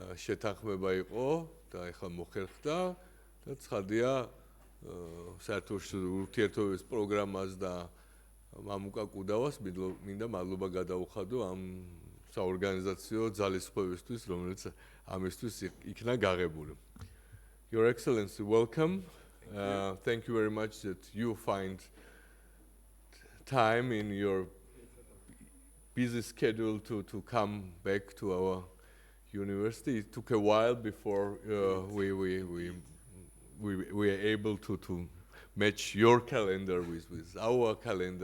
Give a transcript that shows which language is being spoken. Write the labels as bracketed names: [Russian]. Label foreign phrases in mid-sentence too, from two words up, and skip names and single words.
[Georgian] შეთანხმება იყო და ეხლა მოხერხდა და ცხადია საერთაშორისო ურთიერთობების პროგრამას და მამუკა კუდავას მინდა მადლობა გადაუხადო ამ საორგანიზაციო ძალისხმევისთვის, რომელიც ამისთვის იქნა გაღებული. [English] Your Excellency, welcome. Thank you very much that you find time in your busy schedule to come back to our university. It took a while before we were able to match your calendar with our calendar.